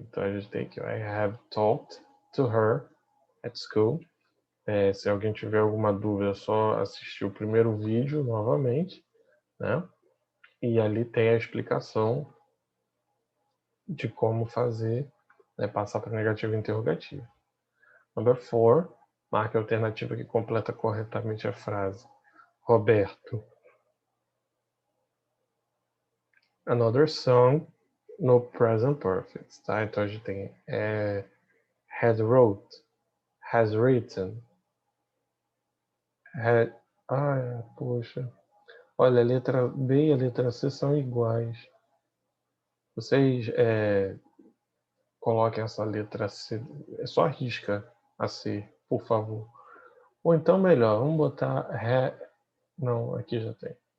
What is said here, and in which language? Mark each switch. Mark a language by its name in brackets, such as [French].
[Portuguese] Então a gente tem aqui, [English] I have talked to her at school. [Portuguese] Se alguém tiver alguma dúvida, é só assistir o primeiro vídeo novamente, né? E ali tem a explicação de como fazer, né, passar para negativo e interrogativo. [English] Number 4, [Portuguese] marque a alternativa que completa corretamente a frase. Roberto. [English] Another song no present perfect, tá? [Portuguese] Então a gente tem [English] had wrote, has written, had... [Portuguese] poxa. Olha, a letra B e a letra C são iguais. Vocês coloquem essa letra C, só risca a C, por favor. Ou então melhor, vamos botar não, aqui já tem.